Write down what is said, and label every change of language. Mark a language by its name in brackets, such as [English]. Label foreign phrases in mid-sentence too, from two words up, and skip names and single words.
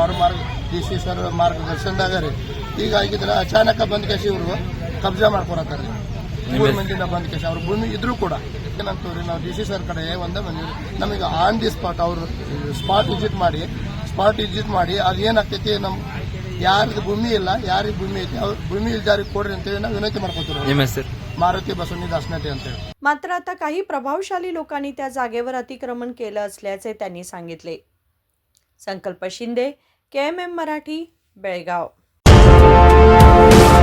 [Kannada] ಅವ್ರ DC ಸರ್ ಮಾರ್ಗದರ್ಶನದಾಗ ರೀ ಈಗ ಆಗಿದ್ರೆ ಅಚಾನಕ ಬಂದ ಕೇಸಿ ಇವರು ಕಬ್ಜಾ ಮಾಡ್ಕೊಳತ್ತಾರೆ। 3 ಮಂದಿನ ಬಂದ ಕೇಸಿ ಅವ್ರ ಭೂಮಿ ಇದ್ರೂ ಕೂಡ ಏನಂತೀವಿ ನಾವು DC ಸರ್ ಕಡೆ ಒಂದೇ ಬಂದಿವಿ। ನಮಗೆ [English] on the spot [Kannada] ಅವರು [English] spot visit [Kannada] ಮಾಡಿ ಅದೇನಾಗ್ತೈತಿ ನಮ್ಮ ಯಾರಿಗೆ ಭೂಮಿ ಇಲ್ಲ ಯಾರಿಗೆ ಭೂಮಿ ಐತಿ ಅವ್ರ ಭूमी इल्जारी ಕೊಡ್ರಿ ಅಂತೇಳಿ ನಾವು विनंती ಮಾಡ್ಕೊತೀವಿ। मारुती बसवणी दासनाटे ಅಂತೇಳಿ। [Marathi] मात्र आता काही प्रभावशाली लोकांनी त्या जागेवर अतिक्रमण केलं असल्याचे त्यांनी सांगितले। संकल्प शिंदे, KMM मराठी, बेळगाव।